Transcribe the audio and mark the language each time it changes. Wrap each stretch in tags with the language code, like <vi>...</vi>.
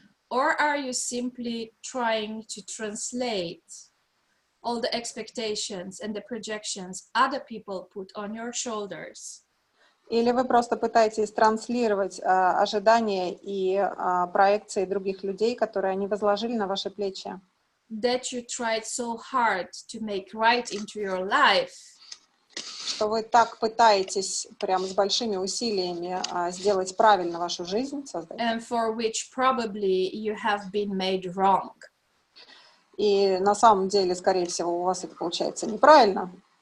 <en>Or are you simply trying to translate all the expectations and the projections other people put on your shoulders?</en> <ru>Или вы просто пытаетесь транслировать ожидания и проекции других людей, которые они возложили на ваши плечи?</ru> <en>That you tried so hard to make right into your life.</en> <ru>Что вы так пытаетесь прям с большими усилиями сделать правильно вашу жизнь, создать.</ru> <en>And for which probably you have been made wrong.</en> <ru>И на самом деле, скорее всего, у вас это получается неправильно.</ru>